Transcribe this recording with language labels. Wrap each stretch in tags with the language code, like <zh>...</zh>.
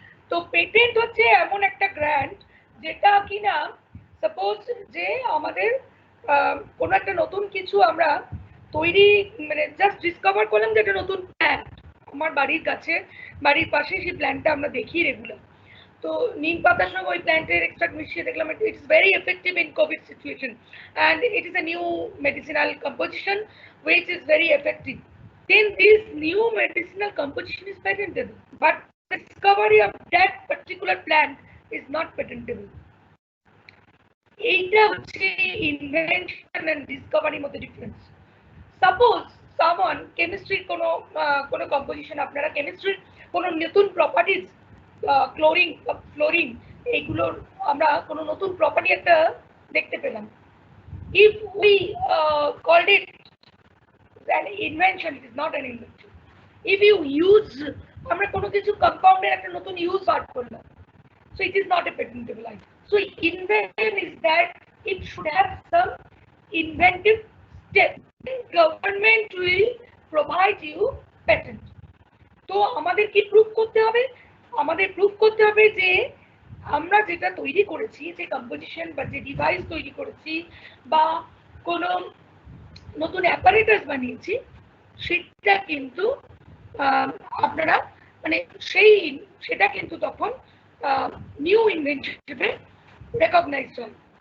<bn>তো পেটেন্ট হচ্ছে এমন একটা গ্র্যান্ট যেটা কিনা সাপোজ যে আমাদের কোনো একটা নতুন কিছু আমরা তৈরি জাস্ট ডিসকভার করলাম যে একটা নতুন প্ল্যান্ট আমার বাড়ির কাছে, বাড়ির পাশে সেই প্ল্যান্টটা আমরা দেখি রেগুলার। তো নিম পাতার সঙ্গে ওই প্ল্যান্টের এক্সট্রাক্ট মিশিয়ে দেখলাম</bn> <en>It's very effective in COVID situation and it is a new medicinal composition which is very effective. Then this new medicinal composition is patentable, but the discovery of that particular plant is not patentable.</en> <bn>এইটা হচ্ছে invention and ডিসকভারির মধ্যে difference. Suppose someone কেমিস্ট্রির কোনো composition, আপনারা কেমিস্ট্রির কোনো নতুন properties, chlorine fluorine, এইগুলোর আমরা কোনো নতুন প্রপার্টি একটা দেখতে পেলাম।</bn> <en>If we called it an invention, it is not an invention. If you use</en> <bn>আমরা কোনো কিছু কম্পাউন্ডের একটা নতুন ইউজ বার করলাম,</bn> <en>so it is not a patentable item. So invention is that it should have some inventive step. Government will provide you patent.</en> <bn>তো আমাদের কি proof করতে হবে? আমাদের প্রুফ করতে হবে যে আমরা যেটা তৈরি করেছি, যে কম্পোজিশন বা যে ডিভাইস তৈরি করেছি বা কোনো নতুন অ্যাপারেটাস বানিয়েছি, সেটা কিন্তু আপনারা মানে সেটা কিন্তু তখন নিউ ইনভেনশন হিসেবে রেকগনাইজড হয়।</bn>